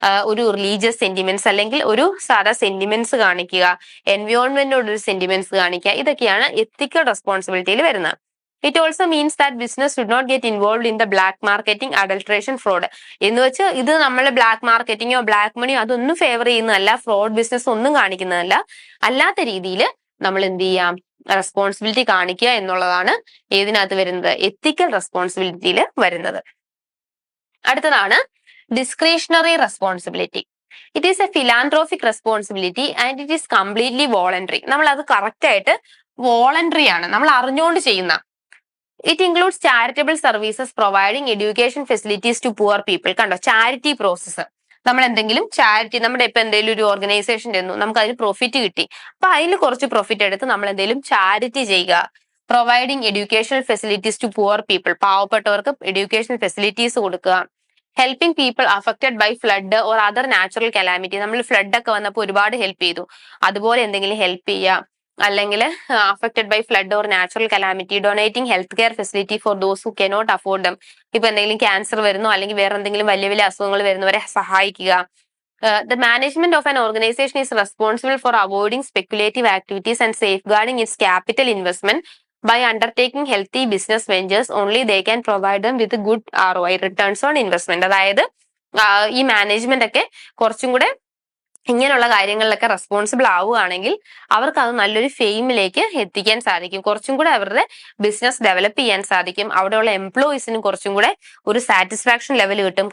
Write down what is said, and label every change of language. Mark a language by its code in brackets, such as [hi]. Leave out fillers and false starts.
[ml] ഒരു religious sentiments അല്ലെങ്കിൽ ഒരു സാധാ സെന്റിമെന്റ്സ് കാണിക്കുക, എൻവയോൺമെന്റിനോട് ഒരു സെന്റിമെന്റ്സ് കാണിക്കുക. ഇതൊക്കെയാണ് എത്തിക്കൽ റെസ്പോൺസിബിലിറ്റിയിൽ വരുന്നത്. [en] It also means that business should not get involved in the black marketing, adulteration, fraud. [ml] എന്ന് വെച്ച് ഇത് നമ്മൾ ബ്ലാക്ക് മാർക്കറ്റിങ്ങോ ബ്ലാക്ക് മണിയോ അതൊന്നും ഫേവർ ചെയ്യുന്നതല്ല, ഫ്രോഡ് ബിസിനസ് ഒന്നും കാണിക്കുന്നതല്ല. അല്ലാത്ത രീതിയിൽ നമ്മൾ എന്ത് ചെയ്യാം? റെസ്പോൺസിബിലിറ്റി കാണിക്കുക എന്നുള്ളതാണ് ഏതിനകത്ത് വരുന്നത്? എത്തിക്കൽ റെസ്പോൺസിബിലിറ്റിയിൽ വരുന്നത്. അടുത്തതാണ് discretionary responsibility. [en] It is a philanthropic responsibility and it is completely voluntary. [ml] നമ്മൾ അത് കറക്റ്റ് ആയിട്ട് വോളണ്ടറി ആണ്, നമ്മൾ അറിഞ്ഞുകൊണ്ട് ചെയ്യുന്ന. [en] It includes charitable services providing education facilities to poor people. [ml] കണ്ടോ, [en] Charity process. [ml] നമ്മൾ എന്തെങ്കിലും ചാരിറ്റി, നമ്മുടെ ഇപ്പൊ എന്തെങ്കിലും ഒരു ഓർഗനൈസേഷൻ തന്നു, നമുക്ക് അതിന് പ്രോഫിറ്റ് കിട്ടി, അപ്പൊ അതിൽ കുറച്ച് പ്രോഫിറ്റ് എടുത്ത് നമ്മൾ എന്തെങ്കിലും ചാരിറ്റി ചെയ്യുക. [en] providing educational facilities to poor people, [ml] പാവപ്പെട്ടവർക്ക് എഡ്യൂക്കേഷണൽ ഫെസിലിറ്റീസ് കൊടുക്കുക. [en] Helping people affected by flood or other natural calamity. [ml] നമ്മൾ ഫ്ലഡ് ഒക്കെ വന്നപ്പോൾ ഒരുപാട് ഹെൽപ്പ് ചെയ്തു, അതുപോലെ എന്തെങ്കിലും ഹെൽപ്പ് ചെയ്യുക. അല്ലെങ്കിൽ [en] Affected by flood or natural calamity. Donating health care facility for those who cannot afford them. [ml] ഇപ്പൊ എന്തെങ്കിലും ക്യാൻസർ വരുന്നു അല്ലെങ്കിൽ വേറെ എന്തെങ്കിലും വലിയ വലിയ അസുഖങ്ങൾ വരുന്നവരെ സഹായിക്കുക. [en] The management of an organization is responsible for avoiding speculative activities and safeguarding its capital investment by undertaking healthy business ventures. Only they can provide them with good ROI, returns on investment. [ml] അതായത് ഈ management ഒക്കെ കുറച്ചും കൂടെ ഇങ്ങനെയുള്ള കാര്യങ്ങളിലൊക്കെ responsible ആവുകയാണെങ്കിൽ അവർക്ക് അത് നല്ലൊരു ഫെയിമിലേക്ക് എത്തിക്കാൻ സാധിക്കും, കുറച്ചും കൂടെ അവരുടെ ബിസിനസ് ഡെവലപ്പ് ചെയ്യാൻ സാധിക്കും. അവിടെയുള്ള എംപ്ലോയീസിന് കുറച്ചും കൂടെ ഒരു സാറ്റിസ്ഫാക്ഷൻ ലെവൽ കിട്ടും.